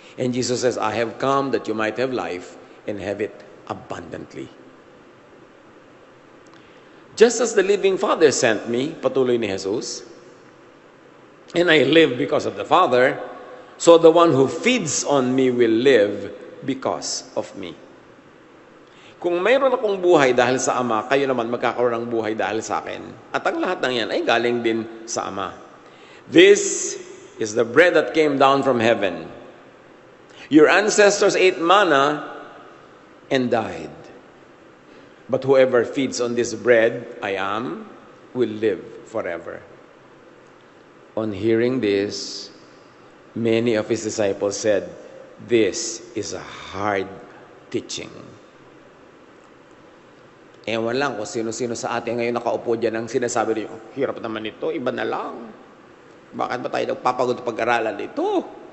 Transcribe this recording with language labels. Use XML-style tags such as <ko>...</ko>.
<en>And Jesus says, I have come that you might have life and have it abundantly. Just as the living Father sent me,</en> <tl>patuloy ni Jesus,</tl> <en>and I live because of the Father, so the one who feeds on me will live because of me.</en> <tl>Kung mayroon akong buhay dahil sa Ama, kayo naman magkakaroon ng buhay dahil sa akin. At ang lahat ng yan ay galing din sa Ama.</tl> <en>This is the bread that came down from heaven. Your ancestors ate manna and died. But whoever feeds on this bread I am will live forever. On hearing this, many of His disciples said, this is a hard teaching.</en> <tl>Ewan lang kung sino-sino sa atin ngayon nakaupo dyan ang sinasabi niyo, hirap naman ito, iba na lang. Bakit ba tayo nagpapagod pag-aralan ito?</tl>